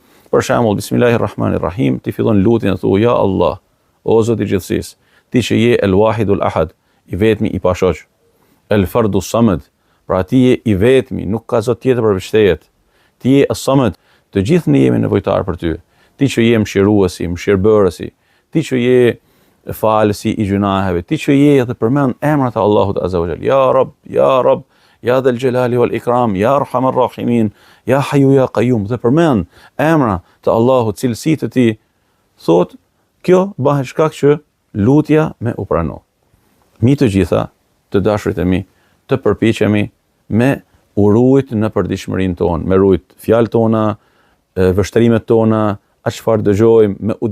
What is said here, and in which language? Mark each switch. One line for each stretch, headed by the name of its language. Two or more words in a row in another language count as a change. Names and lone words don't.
Albanian: Për shembull, Bismillahirrahmanirrahim, ti fillon lutjen e thu,
Arabic: يا الله,
Albanian: o Zot i gjithësisë, ti që je
Arabic: الواحد الأحد,
Albanian: i vetmi i pashoq,
Arabic: الفرد الصمد,
Albanian: pra ti je i vetmi, nuk ka zot tjetër përveç teje. Ti je as-samad, të gjithë ne jemi nevojtar për ty. Ti që je mëshiruesi, mëshirbërësi, ti që je falësi i gjunaheve, ti që je dhe përmend emrat e Allahut
Arabic: عز وجل. يا رب يا ذا الجلال والإكرام يا أرحم الراحمين يا حي يا قيوم,
Albanian: dhe përmend emra të Allahut, cilësitë të tij. Thot, kjo bëhet shkak që lutja me u prano. Mi të gjitha, të dashurit e mi, të përpiqemi me urujt në përditshmërinë tonë, me rujt fjalët tona, vështrimet tona, atë çfarë dëgjojmë, me u